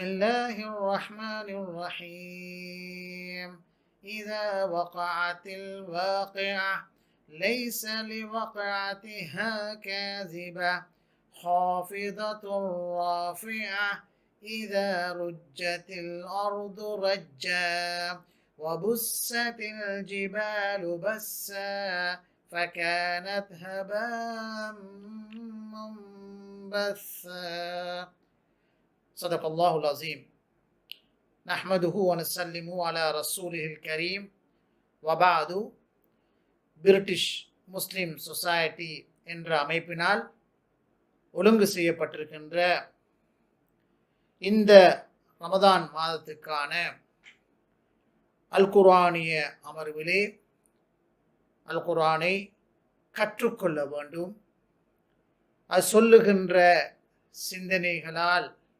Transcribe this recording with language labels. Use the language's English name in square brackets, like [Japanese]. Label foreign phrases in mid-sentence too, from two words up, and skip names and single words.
[Arabic] الله الرحمن الرحيم إذا وقعت الواقعة ليس لوقعتها كاذبة خافضة رافعة إذا رجت الأرض رجا وبست الجبال بسا فكانت هباء منبثا صدق الله العظيم نحمده ونسلم على رسوله الكريم وبعد [Tamil] பிரிட்டிஷ் முஸ்லிம் சொசைட்டி என்ற அமைப்பினால் ஒழுங்கு செய்யப்பட்டிருக்கின்ற இந்த ரமதான் மாதத்துக்கான அல் குர்ஆனிய அமர்விலே அல் குர்ஆனை கற்றுக்கொள்ள வேண்டும், அது சொல்லுகின்ற சிந்தனைகளால்